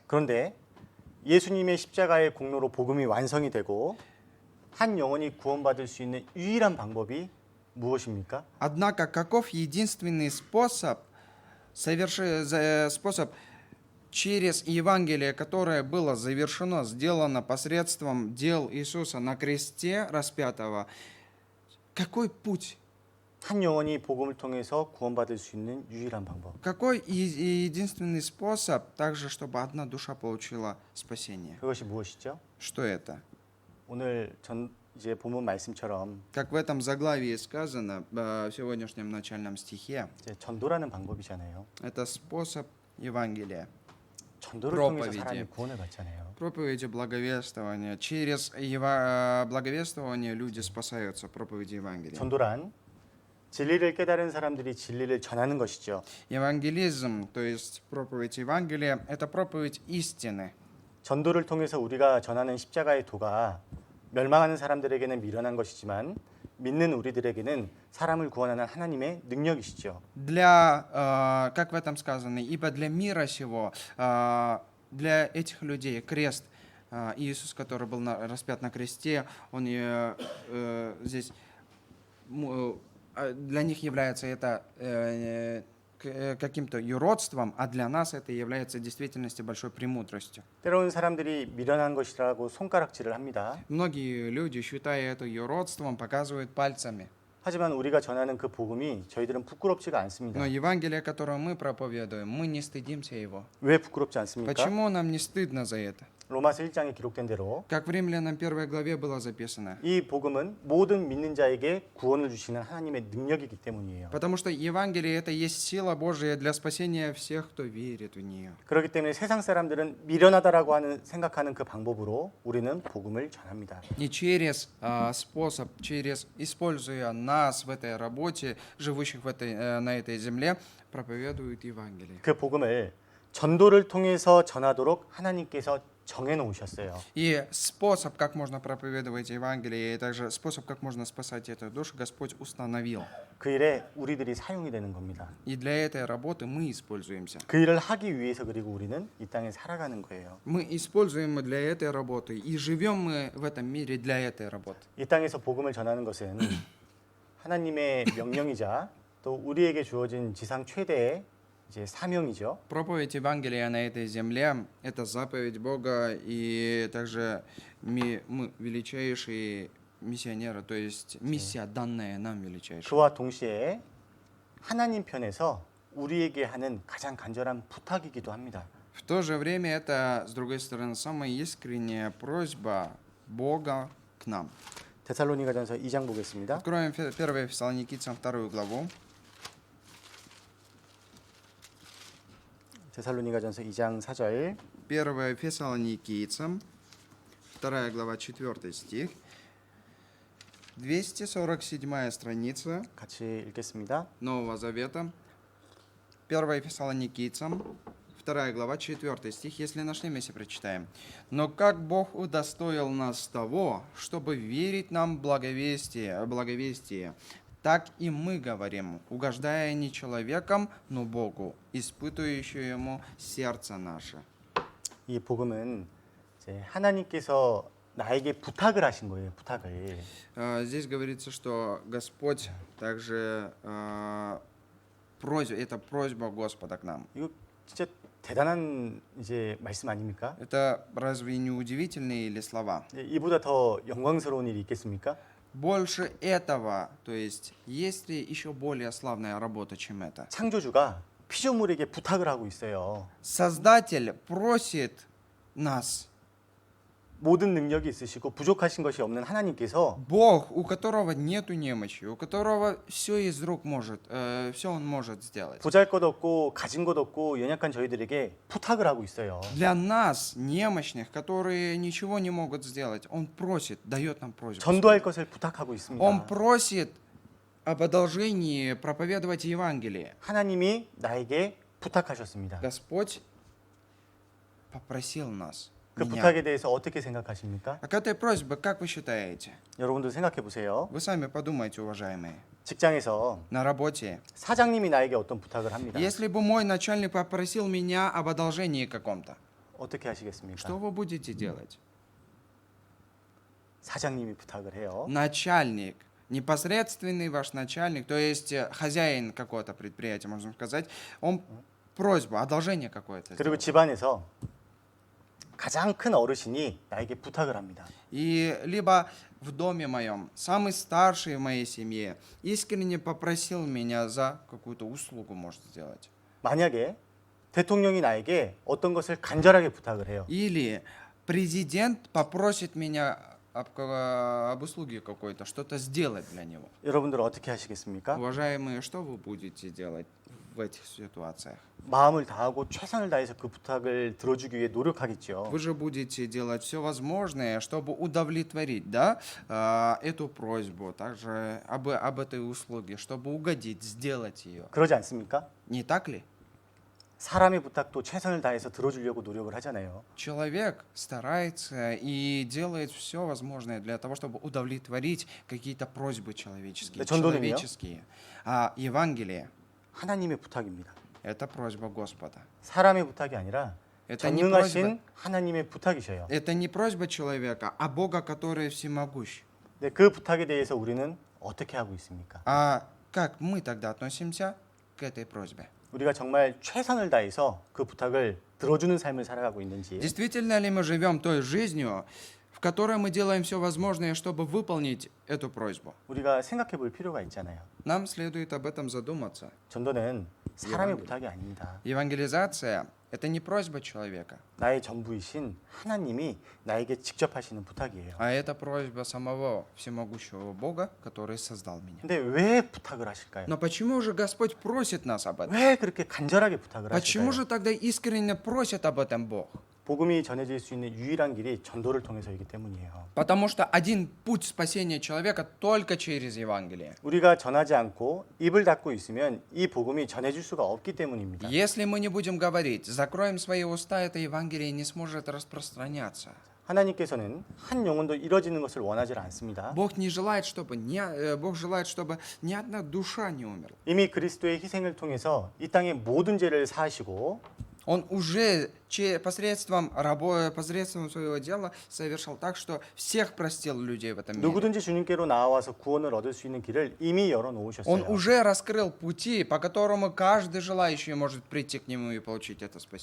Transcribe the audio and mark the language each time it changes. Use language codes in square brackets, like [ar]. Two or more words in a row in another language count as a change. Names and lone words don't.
[ko] 그런데 예수님의 십자가의 공로로 복음이 완성이 되고 한 영혼이 구원받을 수 있는 유일한 방법이 무엇입니까? [ru] Однако, каков единственный способ через Евангелие, которое было завершено, сделано посредством дел Иисуса на кресте распятого, какой путь? [ko] 한 영혼이 복음을 통해서 구원받을 수 있는 유일한 방법. [ru] Какой единственный способ, также, чтобы одна душа получила спасение? [ko] 그것이 무엇이죠? [ru] Что это? [ko] 오늘 이제 본문 말씀처럼 [ru] Как в этом заглавии сказано, в сегодняшнем начальном стихе, [ko] 이제 전도라는 방법이잖아요. [ru] это способ Евангелия. [ko] 전도를 통해서 [ru] проповеди. [ko] 사람이 구원을 받잖아요. [ru] Проповеди благовествования. Через благовествование люди спасаются, проповеди Евангелия. [ko] 전도란 진리를 깨달은 사람들이 진리를 전하는 것이죠. [ru] Евангелизм, то есть проповедь Евангелия, это проповедь истины. [ko] 전도를 통해서 우리가 전하는 십자가의 도가 멸망하는 사람들에게는 미련한 것이지만 믿는 우리들에게는 사람을 구원하는 하나님의 능력이시죠. [ru] Как в этом сказано, ибо для мира сего, для этих людей крест, Иисус, который был распят на кресте, он здесь для них является это каким-то юродством, а для нас это является в действительности большой премудростью. [ko] 때로는 사람들이 미련한 것이라고 손가락질을 합니다. [ru] Многие люди, считая это юродством, показывают пальцами. [ko] 하지만 우리가 전하는 그 복음이 저희들은 부끄럽지가 않습니다. [ru] Но Евангелие, которое мы проповедуем, мы не стыдимся его. [ko] 왜 부끄럽지 않습니까? [ru] Почему нам не стыдно за это? [ko] 로마서 1장에 기록된 대로 [ru] Как в Римлянам 1 главе было записано. [ko] 이 복음은 모든 믿는 자에게 구원을 주시는 하나님의 능력이기 때문이에요. [ru] Потому что Евангелие это есть сила Божия для спасения всех, кто верит в нее. [ko] 그렇기 때문에 세상 사람들은 미련하다라고 생각하는 그 방법으로 우리는 복음을 전합니다. [ru] И через способ, используя нас в этой работе, живущих на этой земле, проповедуют Евангелие. [ko] 그 복음을 전도를 통해서 전하도록 하나님께서 정해 놓으셨어요. [ru] И способ, как можно проповедовать Евангелие, и также способ, как можно спасать эту душу, Господь установил. [ko] 그 일에 우리들이 사용이 되는 겁니다. [ru] И для этой работы мы используемся. [ko] 그 일을 하기 위해서 그리고 우리는 이 땅에 살아가는 거예요. [ru] Мы используем для этой работы, и живем мы в этом мире для этой работы. [ko] 이 땅에서 복음을 전하는 것은 하나님의 명령이자 또 우리에게 주어진 지상 최대의 이제 사명이죠. [ru] Проповедь Евангелия на этой земле – это заповедь Бога, и также мы величайшие миссионеры, то есть миссия, данная нам величайшая. [ko] 그와 동시에 하나님 편에서 우리에게 하는 가장 간절한 부탁이기도 합니다. [ru] В то же время это, с другой стороны, самая искренняя просьба Бога к нам. [ko] 데살로니가전서 2장 보겠습니다. [ru] Откроем 1 Фессалоникийцам 2 главу. [ko] 데살로니가전서 2장 4절 [ru] 1 Фессалоникийцам, 2 глава, 4 стих. 247 страница [ko] 같이 읽겠습니다. [ru] Нового Завета. 1 Фессалоникийцам, 2 глава, 4 стих, если нашли, вместе прочитаем. «Но как Бог удостоил нас того, чтобы верить нам благовестие, так и мы говорим, угождая не человеком, но Богу, испытывающему сердце наше». [ko] 이 복음은 이제 하나님께서 나에게 부탁을 하신 거예요. 부탁을. [ru] Здесь говорится, что Господь также это просьба Господа к нам. [ko] 이거 진짜 대단한 이제 말씀 아닙니까? [ru] Это разве не удивительные или слова? [ko] 이보다 더 영광스러운 일이 있겠습니까? [ru] Больше этого, то есть есть ли еще более славная работа, чем это? [ko] 창조주가 피조물에게 부탁을 하고 있어요. [ru] Создатель просит нас, [ko] 모든 능력이 있으시고 부족하신 것이 없는 하나님께서 [ru] Бог, у которого нету немощи, у которого все из рук может, все он может сделать. [ko] 보잘것없고 가진 것 없고 연약한 저희들에게 부탁을 하고 있어요. [ru] Для нас, немощных, которые ничего не могут сделать, он просит, дает нам просьбу. [ko] 전도할 것을 부탁하고 [ru] Он [ko] 있습니다. [ru] просит об одолжении проповедовать Евангелие. [ko] 하나님이 나에게 부탁하셨습니다. [ru] Господь попросил нас. [ko] 그 [ru] меня. [ko] 부탁에 대해서 어떻게 생각하십니까? [ru] А к этой просьбе, как вы считаете? [ko] 여러분도 생각해 보세요. [ru] Вы сами подумайте, уважаемые. [ko] 직장에서 [ru] На работе. [ko] 사장님이 나에게 어떤 부탁을 합니다. [ru] Если бы мой начальник попросил меня об одолжении каком-то, [ko] 어떻게 하시겠습니까? [ru] что вы будете делать? [ko] 사장님이 부탁을 해요. [ru] Начальник, непосредственный ваш начальник, то есть хозяин какого-то предприятия, можно сказать, он просьбу, одолжение какое-то [ko] 그리고 [ru] сделал. [ko] 집안에서 가장 큰 어르신이 나에게 부탁을 합니다. [ru] И либо в доме моем, самый старший в моей семье, искренне попросил меня за какую-то услугу, может сделать. [ko] 만약에 대통령이 나에게 어떤 것을 간절하게 부탁을 해요. [ru] Или президент попросит меня об услуге какой-то, что-то сделать для него. [ko] 여러분들은 어떻게 하시겠습니까? [ru] Уважаемые, что вы будете делать в этих ситуациях? [ko] 마음을 다하고 최선을 다해서 그 부탁을 들어주기 위해 노력하겠죠. [ru] Вы же будете делать все возможное, чтобы удовлетворить, да, эту просьбу, также об этой услуге, чтобы угодить, сделать ее. [ko] 그러지 않습니까? [ru] Не так ли? [ko] 사람의 부탁도 최선을 다해서 들어주려고 노력을 하잖아요. [ru] Человек старается и делает все возможное для того, чтобы удовлетворить какие-то просьбы человеческие. [ko] 네, 전도는요? [ru] человеческие. А Евангелие [ko] 하나님의 부탁입니다. – [ru] это просьба Господа. [ko] 사람의 부탁이 아니라 [ru] Это не [ko] 전능하신 하나님의 부탁이셔요. [ru] Это не просьба человека, а Бога, который всемогущ. [ko] 네, 그 부탁에 대해서 우리는 어떻게 하고 있습니까? [ru] А как мы тогда относимся к этой просьбе? [ko] 우리가 정말 최선을 다해서 그 부탁을 들어주는 삶을 살아가고 있는지 [ru] Действительно ли мы живем той жизнью, в которой мы делаем все возможное, чтобы выполнить эту просьбу? [ko] 우리가 생각해 볼 필요가 있잖아요. [ru] Нам следует об этом задуматься. [ko] 전도는 사람의 예방이- 부탁이 아닙니다. [ru] Евангелизация – это не просьба человека, [ko] 나의 전부이신 하나님이 나에게 직접 하시는 부탁이에요. [ru] а это просьба самого всемогущего Бога, который создал меня. [ko] 근데 왜 부탁을 하실까요? [ru] Но почему же Господь просит нас об этом? [ko] 왜 그렇게 간절하게 부탁을 [ru] Почему [ko] 하실까요? [ru] же тогда искренне просит об этом Бог? [ko] 복음이 전해질 수 있는 유일한 길이 전도를 통해서이기 때문이에요. [ru] Потому что один путь спасения человека только через Евангелие. [ko] 우리가 전하지 않고 입을 닫고 있으면 이 복음이 전해질 수가 없기 때문입니다. [ru] Если мы не будем говорить, закроем свои уста, это Евангелие не сможет распространяться. [ko] 하나님께서는 한 영혼도 이뤄지는 것을 원하지 않습니다. [ru] Бог желает, чтобы ни одна душа не умерла. [ko] 이미 그리스도의 희생을 통해서 이 땅의 모든 죄를 사하시고 [ru] Он уже посредством своего дела совершил так, что всех простил людей в этом мире. [ko] 누구든지 주님께로 나와서 구원을 얻을 수 있는 길을 이미 열어 [ru] Он [ko] 놓으셨어요. [ru] уже раскрыл пути, по которому каждый желающий может прийти к Нему и получить это спасение.